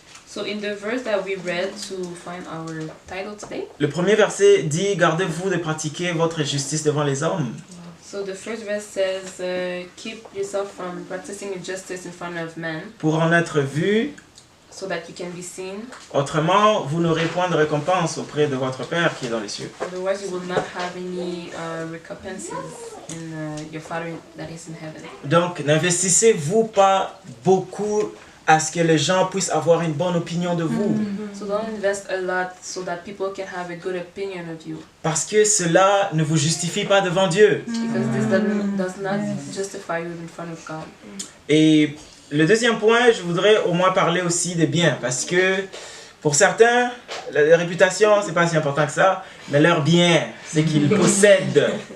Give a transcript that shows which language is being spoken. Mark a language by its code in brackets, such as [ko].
[en] So in the verse that we read to find our title today, [fr] le premier verset dit « Gardez-vous de pratiquer votre justice devant les hommes ». [en] so the first verse says, keep yourself from practicing injustice in front of men, [fr] pour en être vu, [en] so that you can be seen. [fr] autrement vous n'aurez point de récompense auprès de votre Père qui est dans les cieux. [en] Otherwise, you will not have any recompenses in your Father that is in heaven. [fr] Donc, n'investissez-vous pas beaucoup à ce que les gens puissent avoir une bonne opinion de vous. [en] So don't invest a lot so that people can have a good opinion of you. [fr] Parce que cela ne vous justifie pas devant Dieu. [en] Because this does not justify you in front of God. [fr] Et le deuxième point, je voudrais au moins parler aussi des biens. Parce que pour certains, la réputation, c'est pas si important que ça. Mais leur bien, c'est qu'ils possèdent.